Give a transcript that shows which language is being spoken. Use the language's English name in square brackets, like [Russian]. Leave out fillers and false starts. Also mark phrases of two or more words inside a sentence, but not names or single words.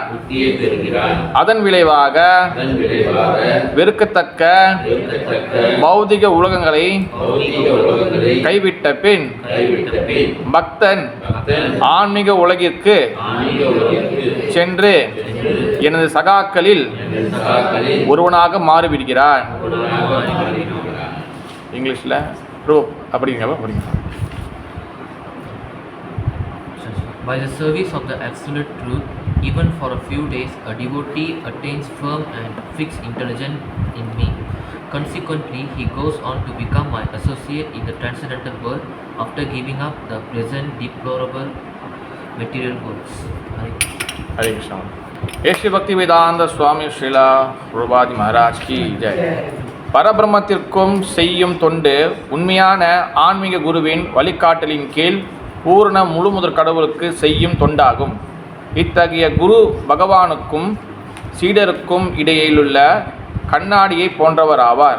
[Tamil] அதன் விளைவாக வெறுக்கத்தக்க பௌதிக உலகங்களை கைவிட்ட பின் பக்தன் ஆன்மீக உலகிற்கு சென்று எனது சகாக்களில் ஒருவனாக மாறிவிடுகிறான். இங்கிலீஷில் அப்படிங்க. [English] By the service of the absolute truth, even for a few days, a devotee attains firm and fixed intelligence in me. Consequently, he goes on to become my associate in the transcendental world after giving up the present deplorable material worlds. Hare Krishna. [Hindi] श्री भक्तिवेदान्त स्वामी श्रील प्रभुपाद महाराज की जय. [Tamil] பரபிரம்மத்திற்கும் செய்யும் தொண்டு உண்மையான ஆன்மீக குருவின் வழிகாட்டலின் கீழ் பூர்ண முழுமுதற் கடவுளுக்கு செய்யும் தொண்டாகும். இத்தகைய குரு பகவானுக்கும் சீடருக்கும் இடையிலுள்ள கண்ணாடியை போன்றவராவார்.